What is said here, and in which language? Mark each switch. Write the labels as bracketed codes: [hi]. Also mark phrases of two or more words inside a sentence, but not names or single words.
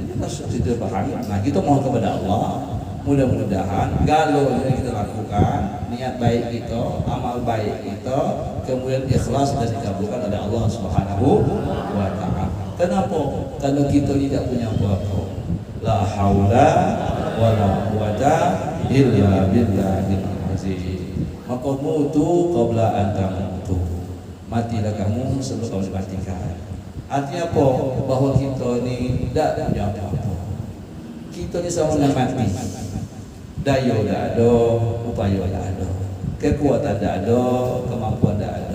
[id] kita pahami. Nah, kita mohon kepada Allah, mudah-mudahan galau yang kita lakukan, niat baik kita, amal baik kita, kemudian ikhlas dan dikabulkan oleh Allah [ar] سبحانه وتعالى. [id] Kenapa? Kalau kita tidak punya apa-apa. [ar] لا حول ولا قوة إلا بالله العظيم. Maka موتوا قبل أن تموتوا. [id] Matilah kamu sebelum kamu dimatikan. Artinya apa? Bahwa kita ni tidak punya apa-apa. Kita ni sama dengan mati. Daya tidak ada, upaya tidak ada, kekuatan tidak ada, kemampuan tidak ada.